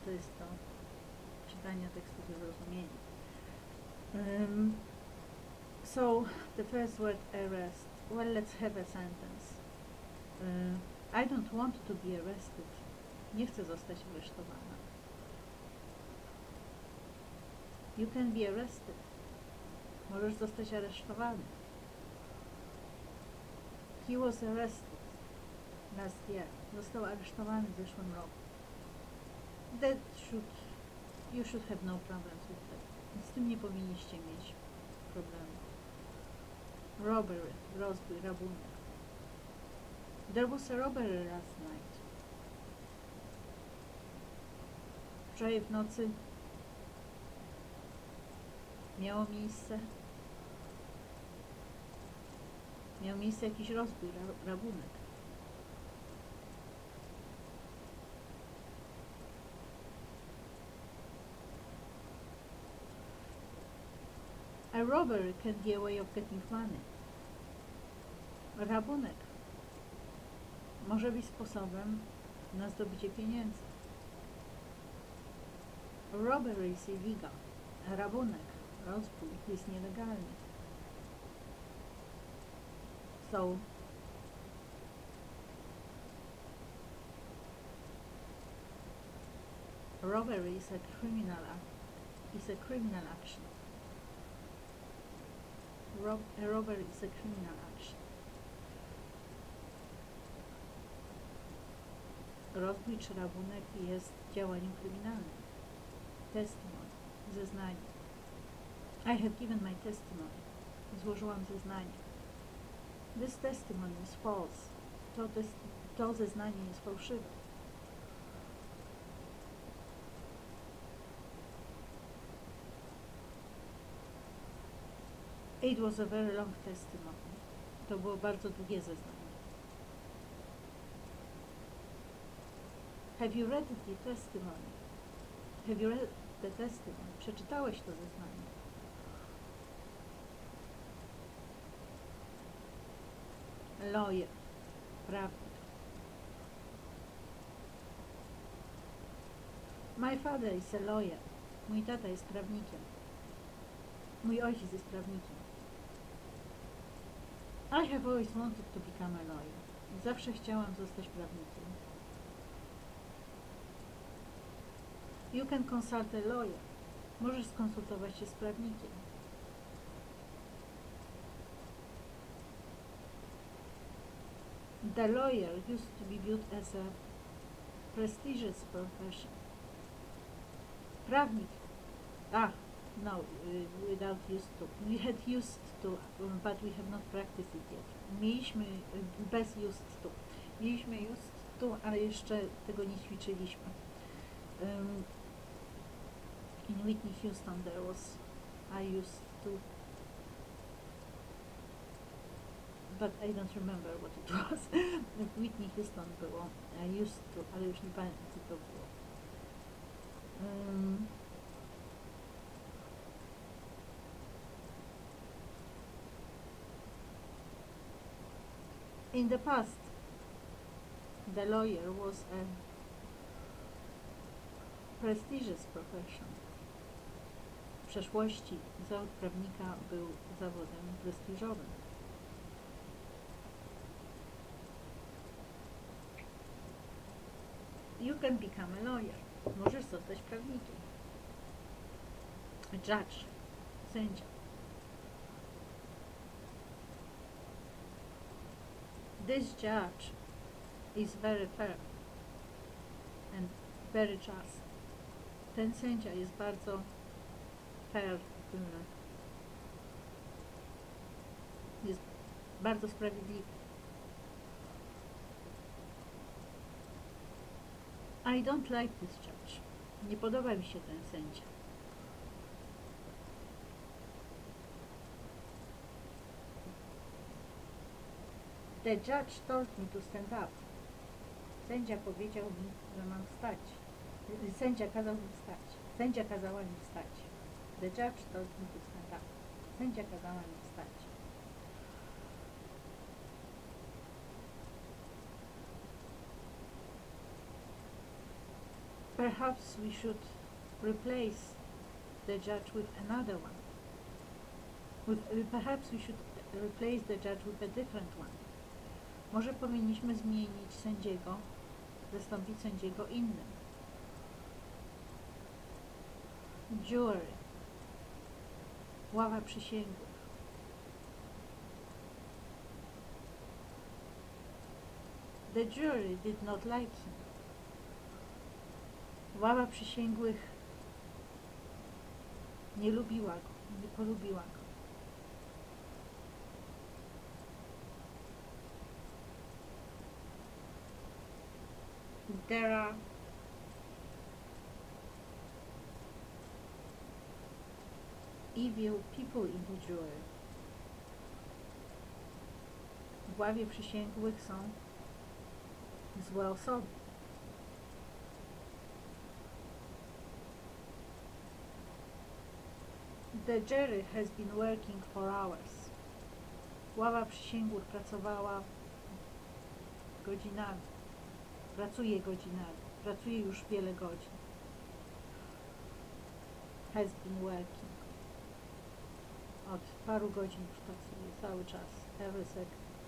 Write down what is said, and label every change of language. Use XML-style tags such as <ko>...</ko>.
<pl>To jest to czytanie tekstu do zrozumienia.</pl> <en>So the first word, arrest. Well, let's have a sentence. I don't want to be arrested.</en> <pl>Nie chcę zostać aresztowana.</pl> <en>You can be arrested.</en> <pl>Możesz zostać aresztowany.</pl> <en>He was arrested last year.</en> <pl>Został aresztowany w zeszłym roku.</pl> <en>You should have no problems with that.</en> <pl>Z tym nie powinniście mieć problemu. Robbery, rozbój, rabunek.</pl> <en>There was a robbery last night.</en> <pl>Wczoraj w nocy miał miejsce jakiś rozbój, rabunek.</pl> <en>A robbery can be a way of getting money.</en> <pl>Rabunek może być sposobem na zdobycie pieniędzy.</pl> <en>Robbery is illegal.</en> <pl>Rabunek, rozbój jest nielegalny.</pl> <en>So robbery is a criminal action. A robbery is a criminal action.</en> <pl>Rozbój czy rabunek jest działaniem kryminalnym.</pl> <en>Testimony, zeznanie. I have given my testimony.</en> <pl>Złożyłam zeznanie.</pl> <en>This testimony is false.</en> <pl>To zeznanie jest fałszywe.</pl> <en>It was a very long testimony.</en> <pl>To było bardzo długie zeznanie.</pl> <en>Have you read the testimony? Have you read the testimony?</en> <pl>Przeczytałeś to zeznanie.</pl> <en>Lawyer, prawnik. My father is a lawyer.</en> <pl>Mój tata jest prawnikiem. Mój ojciec jest prawnikiem.</pl> <en>I have always wanted to become a lawyer.</en> <pl>Zawsze chciałam zostać prawnikiem.</pl> <en>You can consult a lawyer.</en> <pl>Możesz skonsultować się z prawnikiem.</pl> <en>The lawyer used to be viewed as a prestigious profession. Prawnik. No, without used to. We had used to, but we have not practiced it yet.</en> <pl>Mieliśmy bez used to. Mieliśmy used to, ale jeszcze tego nie ćwiczyliśmy.</pl> <en>In Whitney Houston there was I used to, but I don't remember what it was.</en> <pl>W Whitney Houston było I used to, ale już nie pamiętam co to było.</pl> <en>In the past, the lawyer was a prestigious profession.</en> <pl>W przeszłości zawód prawnika był zawodem prestiżowym.</pl> <en>You can become a lawyer.</en> <pl>Możesz zostać prawnikiem.</pl> <en>A judge, sędzia. This judge is very fair and very just.</en> <pl>Ten sędzia jest bardzo fair, jest bardzo sprawiedliwy.</pl> <en>I don't like this judge.</en> <pl>Nie podoba mi się ten sędzia.</pl> <en>The judge told me to stand up.</en> <pl>Sędzia powiedział mi, że mam wstać. Sędzia kazał mi wstać. Sędzia kazała mi wstać.</pl> <en>The judge told me to stand up.</en> <pl>Sędzia kazała mi wstać.</pl> <en>Perhaps we should replace the judge with another one. Perhaps we should replace the judge with a different one.</en> <pl>Może powinniśmy zmienić sędziego, zastąpić sędziego innym. Jury. Ława przysięgłych.</pl> <en>The jury did not like him.</en> <pl>Ława przysięgłych nie lubiła go, nie polubiła go.</pl> <en>There are evil people in the jury.</en> <pl>W ławie przysięgłych są złe osoby.</pl> <en>The jury has been working for hours.</en> <pl>Ława przysięgłych pracowała godzinami. Pracuje godzinami. Pracuje już wiele godzin.</pl> <en>Has been working.</en> <pl>Od paru godzin już pracuje. Cały czas.</pl> <en>Every second.</en>